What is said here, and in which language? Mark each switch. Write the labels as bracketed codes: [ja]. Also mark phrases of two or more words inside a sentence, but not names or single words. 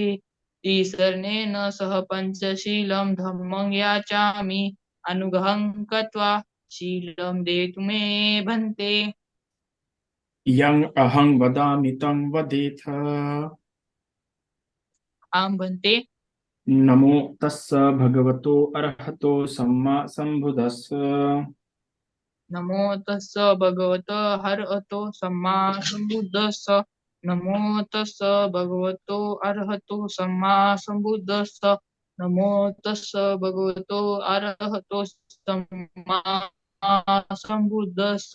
[pi] तीसर्णेन सह पंचशीलं धम्मं याचामि अनुग्रहं कृत्वा शीलं देतु मे भन्ते। यं अहं वदामि तं वदेथ। आम भन्ते। नमो तस्स भगवतो अरहतो सम्मा सम्बुद्धस्स। नमो तस्स भगवतो हरहतो सम्मा सम्बुद्धस्स। नमो तस्स भगवतो अरहतो सम्मा सम्बुद्धस्स। नमो तस्स भगवतो अरहतो सम्मा सम्बुद्धस्स।